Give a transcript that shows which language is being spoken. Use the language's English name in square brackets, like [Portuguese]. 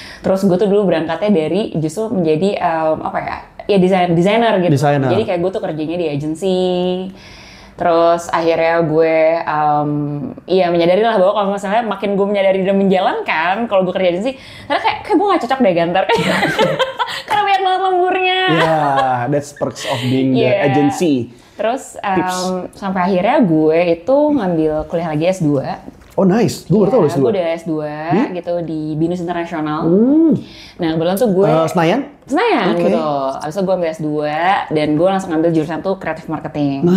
[Indonesian] Terus gue tuh dulu berangkatnya dari justru menjadi ya desainer gitu. Designer. Jadi kayak gue tuh kerjanya di agency. Terus akhirnya gue menyadari lah bahwa kalau misalnya makin gue menyadari dan menjalankan kalau gue kerja agency, karena kayak gue gak cocok deh Gantar. Karena banyak banget lemburnya. [English] Yeah, that's perks of being the agency. [Indonesian] Terus sampai akhirnya gue itu ngambil kuliah lagi S2. Oh nice, gue baru tau lu S2. Gue udah S2 gitu di BINUS Internasional. Nah kebetulan tuh gue Senayan gitu. Abis itu gue ambil S2 dan gue langsung ambil jurusan tuh Creative Marketing.